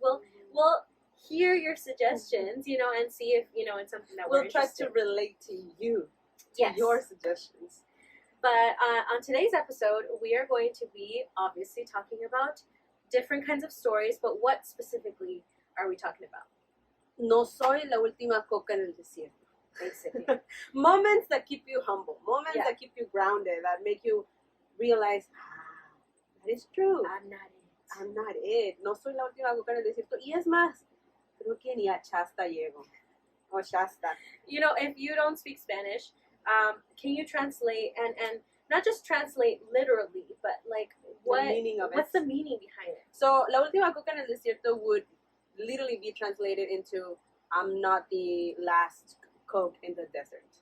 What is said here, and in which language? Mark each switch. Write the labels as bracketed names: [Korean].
[English] We'll hear your suggestions, and see if it's something that we'll we're try interested to relate to you, Yes. your suggestions. But on today's episode, we are going to be obviously talking about different kinds of stories, but what specifically are we talking about? [Spanish] No soy la última coca en el desierto. [English] Basically. Moments that keep you humble, moments Yeah. that keep you grounded, that make you realize, that is true. I'm not it. [Spanish] No soy la última coca en el desierto. Y es más, creo que ni a Shasta llego. O Shasta. [English] If you don't speak Spanish, can you translate and not just translate literally, but what The meaning of what's it. the meaning behind it? So, [Spanish] la última coca en el desierto [English] would literally be translated into I'm not the last Coke in the desert.